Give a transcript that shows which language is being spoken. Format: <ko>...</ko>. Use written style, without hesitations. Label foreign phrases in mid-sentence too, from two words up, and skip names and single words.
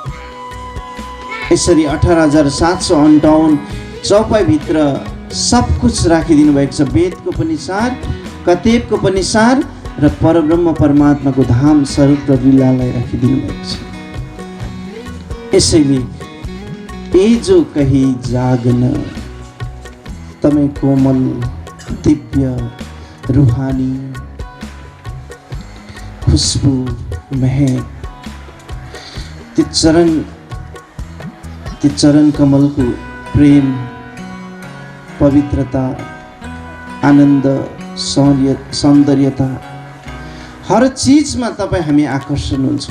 <ne>यसरी 18758 चौपाईभित्र सब कुछ राखिदिनु भएको छ। वेदको पनि सार, कतेबको पनि सार र परब्रह्म परमात्माको धाम स्वरूप र लीलालाई राखिदिनु भएको छ। यसैले ए जो कही जागन तमै कोमल दिव्य रूहानी खुशबू महक त्यो चरण कमलको प्रेम, पवित्रता, आनन्द, सौन्दर्यता, हर चिजमा तपाईँ हामी आकर्षण हुन्छौँ।</ne>